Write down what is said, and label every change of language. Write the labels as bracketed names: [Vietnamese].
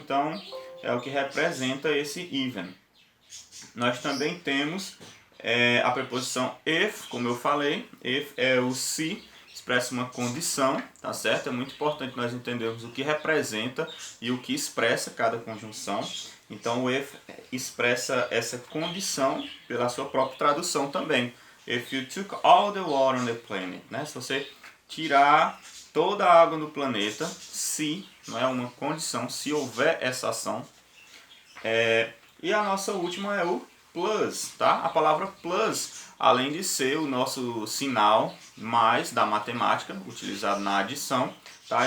[Portuguese] Então é o que representa esse even. Nós também temos a preposição if, como eu falei. If é o se, expressa uma condição, tá certo? É muito importante nós entendermos o que representa e o que expressa cada conjunção. Então o if expressa essa condição pela sua própria tradução também. [English] If you took all the water on the planet, né? [Portuguese] Se você tirar toda a água do planeta, se, não é uma condição, se houver essa ação. E a nossa última é o plus, tá? A palavra plus, além de ser o nosso sinal mais da matemática, utilizado na adição, tá?